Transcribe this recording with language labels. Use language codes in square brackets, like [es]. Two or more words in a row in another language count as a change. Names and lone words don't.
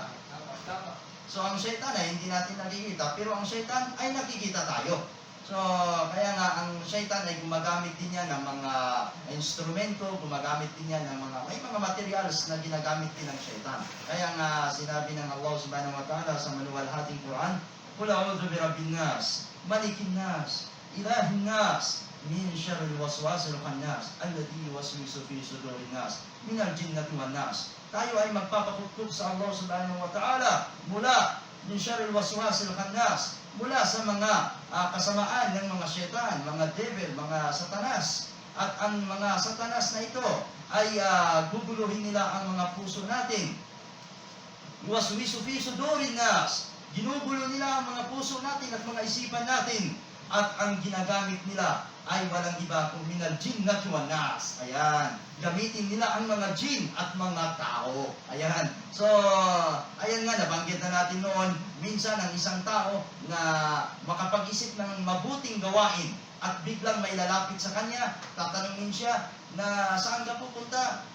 [tl] Tama. So, ang syaitan ay hindi natin nakikita, pero ang syaitan ay nakikita tayo. So, kaya nga, ang syaitan ay gumagamit din yan ng mga instrumento, gumagamit din yan ng may mga materials na ginagamit din ng syaitan. Kaya nga, sinabi ng [ar] الله سبحانه وتعالى [tl] sa maluwalhating Quran, [ar] قل أعوذ برب الناس ملك الناس إله الناس من شر الوسواس الخناس الذي يوسوس في صدور الناس من الجنة والناس. [tl] Tayo ay magpapakutkog sa [ar] الله سبحانه وتعالى mula من شر الوسواس الخناس, [tl] mula sa mga kasamaan ng mga syaitan, mga devil, mga satanas. At ang mga satanas na ito ay guguluhin nila ang mga puso natin. [ar] يوسوس في صدور الناس, [tl] ginugulo nila ang mga puso natin at mga isipan natin. At ang ginagamit nila ay walang iba kung [ar] من الجنة والناس. [tl] Ayan. Gamitin nila ang mga jin at mga tao. Ayan. So, ayan nga, nabanggit na natin noon, minsan ang isang tao na makapag-isip ng mabuting gawain at biglang may lalapit sa kanya, tatanungin siya na saan ka pupunta?